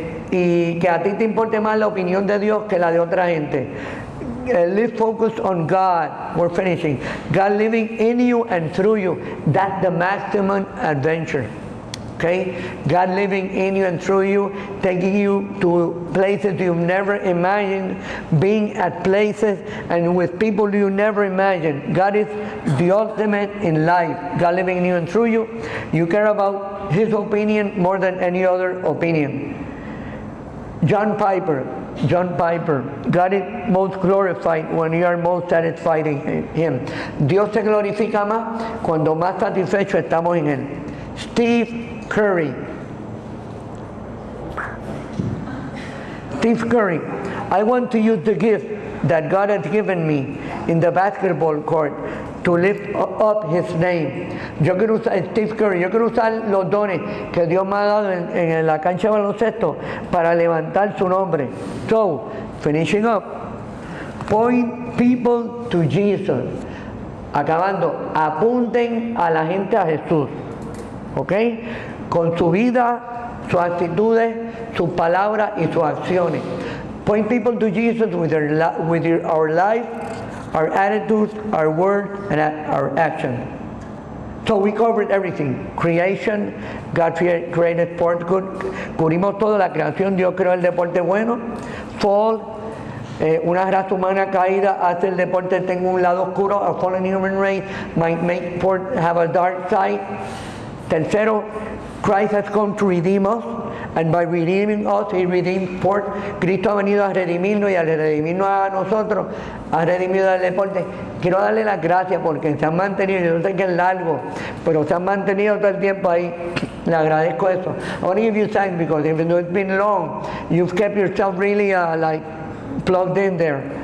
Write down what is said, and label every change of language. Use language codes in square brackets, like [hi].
[es] Y que a ti te importe más la opinión de Dios que la de otra gente. [en] Live focused on God. We're finishing. God living in you and through you. That's the maximum adventure. Okay? God living in you and through you, taking you to places you've never imagined, being at places and with people you never imagined. God is the ultimate in life. God living in you and through you. You care about His opinion more than any other opinion. John Piper, God is most glorified when you are most satisfied in Him. [es] Dios se glorifica más cuando más satisfechos estamos en Él. [en] Steve Curry, I want to use the gift that God has given me in the basketball court to lift up His name. [es] Yo quiero usar, Steve Curry, yo quiero usar los dones que Dios me ha dado en la cancha de baloncesto para levantar su nombre. [en] So, finishing up, point people to Jesus. [es] Acabando, apunten a la gente a Jesús. ¿Ok? Con su vida, sus actitudes, sus palabras y sus acciones. [en] Point people to Jesus with our life, our attitudes, our words, and our actions. So we covered everything. Creation, God created sport good. [es] Cubrimos toda la creación, Dios creó el deporte bueno. Fall, una raza humana caída hace el deporte tenga un lado oscuro. [en] A fallen human race might make sport have a dark side. Tercero, Christ has come to redeem us, and by redeeming us, He redeemed sport. [es] Cristo ha venido a redimirnos y al redimirnos a nosotros, ha redimido al deporte. Quiero darle las gracias porque se han mantenido, yo sé que es largo, pero se han mantenido todo el tiempo ahí. Le agradezco eso. [en] I want to give you thanks because even though it's been long, you've kept yourself really like plugged in there.